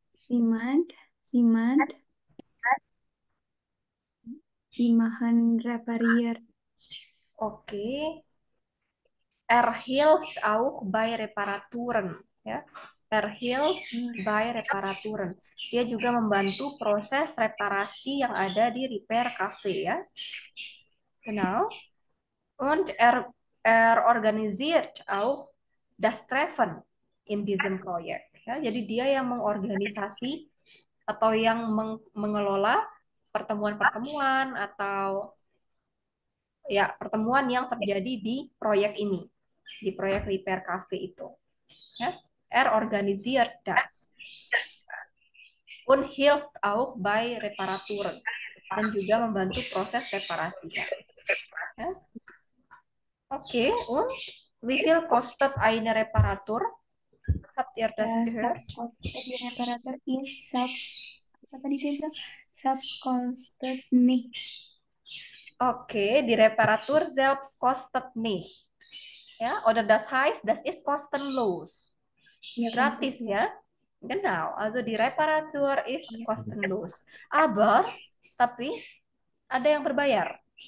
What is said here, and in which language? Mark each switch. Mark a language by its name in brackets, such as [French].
[German] Siemand die machen repariert. Oke. Hilft auch bei Reparaturen ya. Hilft bei Reparaturen. [Indonesian] Dia juga membantu proses reparasi yang ada di repair cafe ya. [German] Genau. Und organisiert auch das Treffen in diesem Projekt ya. [Indonesian] Jadi dia yang mengorganisasi atau yang mengelola pertemuan-pertemuan atau ya pertemuan yang terjadi di proyek ini, di proyek repair cafe itu. [German] Ya. Organisiert das. Und hilft auch bei Reparaturen. [Indonesian] Dan juga membantu proses reparasi. [German] Ya. Oke, und wie viel kostet eine Reparatur? Habt ihr das gehört? Die Reparatur ist [Indonesian] apa tadi dia bilang? [German] Selbst kostet nicht. Oke, die Reparatur selbst kostet nicht. Ja, oder das heißt, das ist kostenlos. Ja, [Indonesian] Gratis ya. [German] Genau, also die Reparatur ist kostenlos. [Indonesian] Aber, tapi ada yang berbayar.